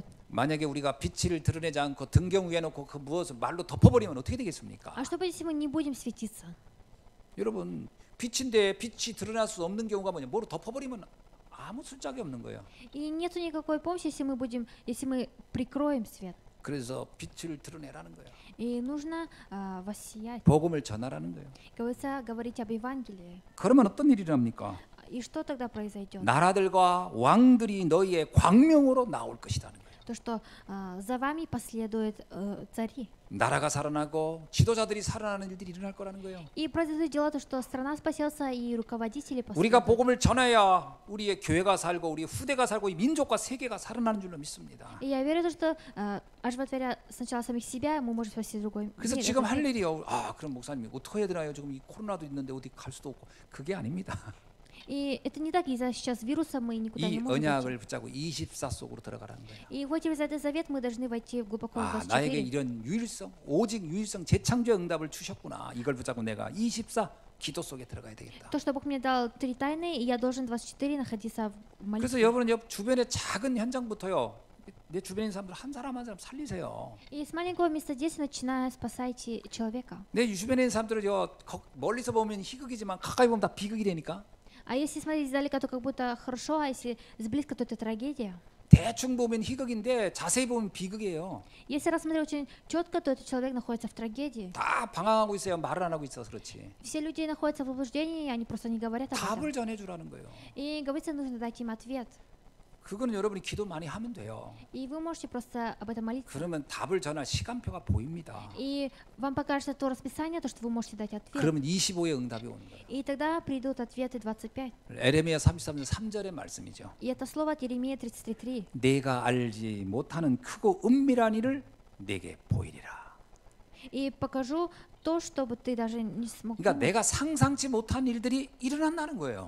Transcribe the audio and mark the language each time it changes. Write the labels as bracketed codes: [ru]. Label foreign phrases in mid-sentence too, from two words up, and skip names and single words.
[ko] 만약에 우리가 빛을 드러내지 않고 등경 위에 놓고 그 무엇을 말로 덮어버리면 어떻게 되겠습니까? [ru] А что будет, если мы не будем светиться? [ko] 여러분 빛인데 빛이 드러날 수 없는 경우가 뭐냐? 뭐로 덮어버리면 아무 술짝이 없는 거예요. [ru] И нету никакой помощи, если мы прикроем свет. [ko] 그래서 빛을 드러내라는 거예요. [ru] И нужно воссиять. [ko] 복음을 전하라는 거예요. [ru] Говорится, говорить об Евангелии. [ko] 그러면 어떤 일이 일어납니까? [ru] И что тогда произойдет? [ko] 나라들과 왕들이 너희의 광명으로 나올 것이라는 거예요. [ru] То, что за вами последуют цари. [ko] 나라가 살아나고 지도자들이 살아나는 일들이 일어날 거라는 거예요. [ru] И произойдут дела, то, что страна спасется и руководители [ko] 우리가 [ru] последуют. [ko] 복음을 전해야 우리의 교회가 살고 우리 후대가 살고 이 민족과 세계가 살아나는 줄로 믿습니다. [ru] И я верю, что оживотворя сначала самих себя, мы можем спасти другой [ko] 그래서 [ru] мир. [ko] 지금 할 일이요. 그럼 목사님 어떻게 해야 되나요? 지금 이 코로나도 있는데 어디 갈 수도 없고 그게 아닙니다. [ru] И это не так, из-за сейчас вируса мы никуда [ko] 이 [ru] не можем пойти. [ko] 언약을 붙잡고 24 속으로 들어가라는 거예요. [ru] И вот через этот завет мы должны войти глубоко в [ko] 나에게 [ru] 24. [ko] 이런 유일성, 오직 유일성 재창조의 응답을 주셨구나. 이걸 붙잡고 내가 24 기도 속에 들어가야 되겠다. [ru] То, что Бог мне дал 3 тайны, и я должен 24 находиться в [ko] 그래서 [ru] молитве. [ko] 여러분은 옆 주변의 작은 현장부터요. 내 주변에 있는 사람들 한 사람 한 사람 살리세요. [ru] И с маленького места действия начиная спасайте человека. [ko] 내 주변에 있는 사람들은 멀리서 보면 희극이지만 가까이 보면 다 비극이라니까. [ru] А если смотреть издалека, то как будто хорошо, а если сблизко, то это трагедия. [ko] 대충 보면 희극인데 자세히 보면 비극이에요. [ru] Если рассмотреть очень четко, то этот человек находится в трагедии. [ko] 다 방황하고 있어요. 말을 안 하고 있어서 그렇지. [ru] Все люди находятся в заблуждении, они просто не говорят об этом. [ko] 답을 전해주라는 거예요. [ru] И говорится, нужно дать им ответ. [ko] 그거는 여러분이 기도 많이 하면 돼요. [ru] И вы можете просто об этом молиться. [ko] 그러면 답을 전할 시간표가 보입니다. [ru] И вам покажется то расписание, то, что вы можете дать ответ. [ko] 그러면 25의 응답이 오는 거예요. [ru] И тогда придут ответы 25. [ko] 에레미야 33장 3절의 말씀이죠. [ru] И это слово от Иеремии 33:3. [ko] 내가 알지 못하는 크고 은밀한 일을 내게 보이리라. [ru] И покажу то, что бы ты даже не смог [ko] 그러니까 [ru] думать. [ko] 내가 상상치 못한 일들이 일어난다는 거예요.